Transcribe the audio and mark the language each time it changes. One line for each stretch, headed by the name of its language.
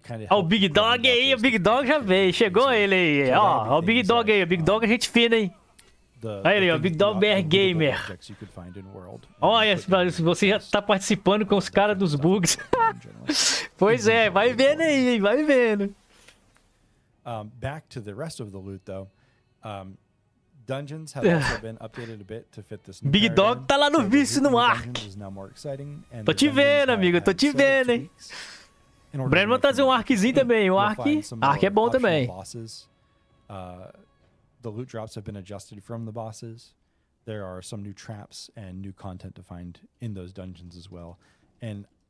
Portuguese: Ó, o Big Dog aí, o Big Dog já veio, chegou ele aí. Ó, o Big Dog aí, o Big Dog é gente fina, hein? Olha ele, o Big Dog BR Gamer. Olha, você já tá participando com os caras dos bugs. Pois é, vai vendo aí, hein? Vai vendo.
English: Back to the rest of the loot, though. Dungeons have also been updated a bit to fit this new
Portuguese: Big Dog tá lá no vício no Ark. Tô te vendo, amigo, tô te vendo, hein? O Breno vai trazer um Arkzinho também. O Ark é bom também.
English: The loot drops have been adjusted from the bosses. There are some new traps and new content to find in those dungeons as well. And